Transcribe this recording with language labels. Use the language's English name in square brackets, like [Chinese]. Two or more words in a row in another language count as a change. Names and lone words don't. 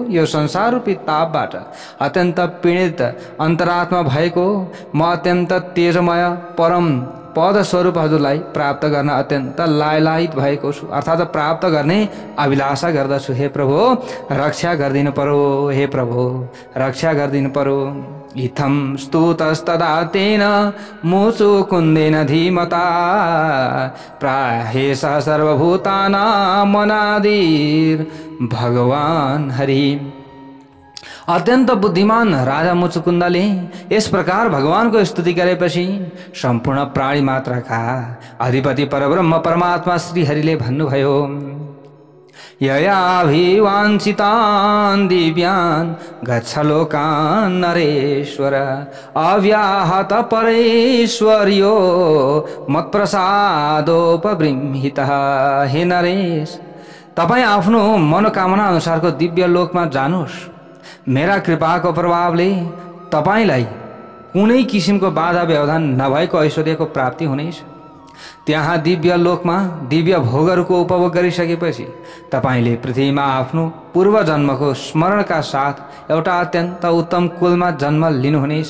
[Nepali] यो संसार रूपी तापबाट अत्यन्त पीडित अन्तरात्मा भएको म अत्यन्त तेजमय परम पद स्वरूप हजुरलाई प्राप्त गर्न अत्यन्त लालायित भएको छु, अर्थात् प्राप्त गर्ने अभिलाषा गर्दछु। हे प्रभु, रक्षा गरिदिनु पर्यो। हे प्रभु, रक्षा गरिदिनु पर्यो। [Sanskrit] इत्थं स्तुतस्तदा तेन मुचुकुन्देन धीमता प्राहेशः सर्वभूतानां मनादिर भगवान हरि। [Nepali] अत्यन्त बुद्धिमान राजा मुचुकुन्दले यस प्रकार भगवानको स्तुति गरेपछि सम्पूर्ण प्राणी मात्रका अधिपति परब्रह्म परमात्मा श्री हरिले भन्नुभयो, [Sanskrit] ययाभिवाञ्छितान् दिव्यान् गच्छ लोकान् नरेश्वर अव्याहत परेश्वर्यो मत्प्रसादोपबृंहितः। [Nepali] हे नरेश, तपाईँ आफ्नो मनोकामना अनुसारको दिव्य लोकमा जानुहोस्। मेरा कृपाको प्रभावले तपाईलाई कुनै किसिमको बाधा व्यवधान नभएको ऐश्वर्यको प्राप्ति हुनेछ। त्यहाँ दिव्य लोकमा दिव्य भोगहरूको उपभोग गरिसकेपछि तपाईले पृथ्वीमा आफ्नो पूर्व जन्मको स्मरणका साथ एउटा अत्यन्त उत्तम कुलमा जन्म लिनुहुनेछ।